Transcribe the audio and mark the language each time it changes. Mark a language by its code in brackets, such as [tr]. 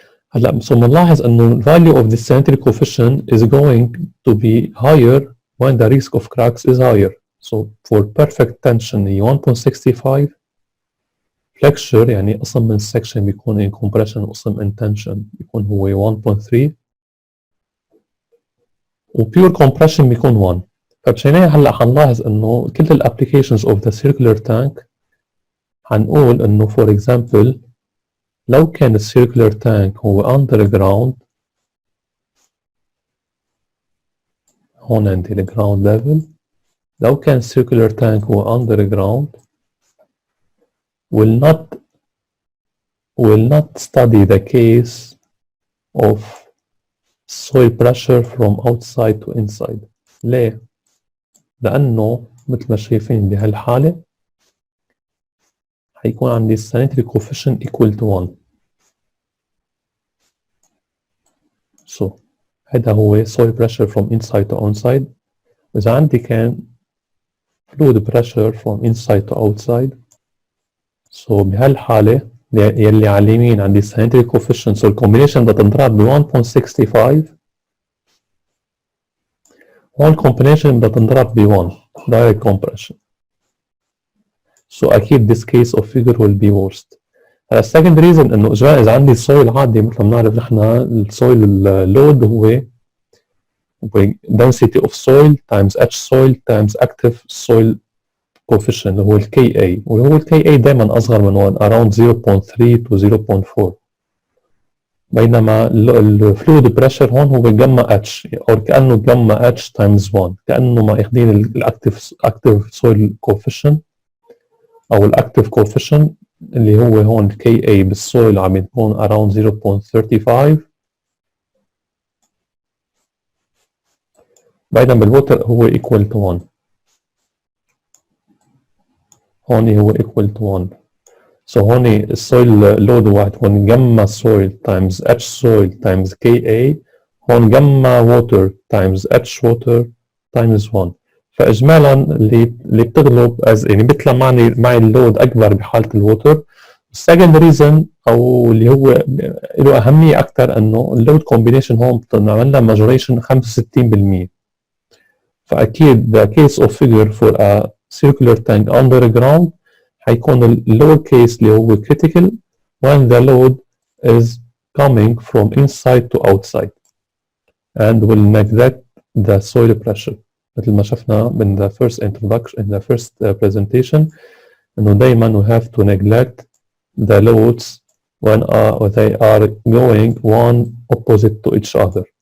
[ar] هلا بنلاحظ انه [en] value of the sanitary coefficient is going to be higher when the risk of cracks is higher. So for perfect tension هي 1.65 [ar] flexure يعني قسم من السكشن بيكون in compression وقسم in tension بيكون هو 1.3 وبيور compression بيكون 1. فمشان هيك هلا حنلاحظ انه كل الابليكيشنز اوف ذا circular tank حنقول انه for example لو كان السيركلر تانك هو underground هون عندي الجراوند ليفل لو كان circular tank هو underground [en] will not study the case of soil pressure from outside to inside. [ar] ليه؟ لأنه مثل ما شايفين بهالحالة حيكون عندي sanitary coefficient equal to 1. [en] So [ar] هذا هو [en] soil pressure from inside to outside. [ar] إذا عندي كان [en] fluid pressure from inside to outside. [ar] So بهالحالة يلي على اليمين عندي sanitary coefficient. So الcombination بدها تنضرب ب 1.65. هون combination بدها تنضرب ب 1 direct compression. [en] So أكيد this case of figure will be worst. [ar] second reason إنه إذا عندي soil عادي مثل ما بنعرف نحن السويل load هو [en] density of soil times H soil times active soil coefficient [ar] اللي هو ال Ka وهو ال Ka دائما أصغر من 1 around 0.3 to 0.4 بينما الفلويد بريشر هون هو جاما H أو كأنه جاما H times 1 كأنه ما اخذين الاكتف soil coefficient أو الاكتف coefficient اللي هو هون Ka بالسويل عم يكون around 0.35 بينما بالووتر هو equal to 1 هون هو equal to 1. [en] So [ar] هون السويل لود هو هتكون جاما [en] soil times H soil times Ka هون gamma water times H water times 1. [ar] فإجمالا اللي بتغلب يعني بيطلع معي اللود أكبر بحالة الووتر. السكند ريزن أو اللي هو له أهمية أكثر إنه اللود كومبينيشن هون بنعمل لها ماجوريشن 65%. [en] فأكيد the case of figure for a circular tank underground حيكون ال lower case اللي هو critical when the load is coming from inside to outside and will neglect the soil pressure [ar] مثل ما شفنا من [en] the first introduction in the first presentation [ar] إنه دايما [en] we have to neglect the loads when they are going one opposite to each other.